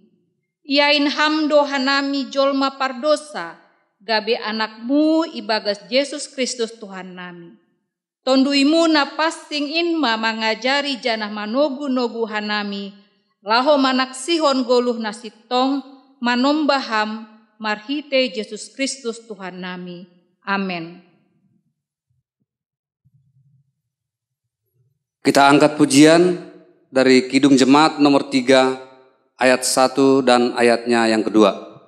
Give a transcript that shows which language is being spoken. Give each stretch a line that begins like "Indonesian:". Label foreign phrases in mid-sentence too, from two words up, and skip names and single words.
Batak Simalungun: Iain hamdo hanami jolma pardosa, gabe anakmu ibagas Yesus Kristus Tuhan nami. Tonduimu napasing inma mangajari janah manogu-nogu hanami, laho manaksihon goluh nasitong manombaham, marhite Yesus Kristus Tuhan nami. Amin.
Indonesian: Kita angkat pujian dari Kidung Jemaat nomor 3 ayat 1 dan ayatnya yang kedua.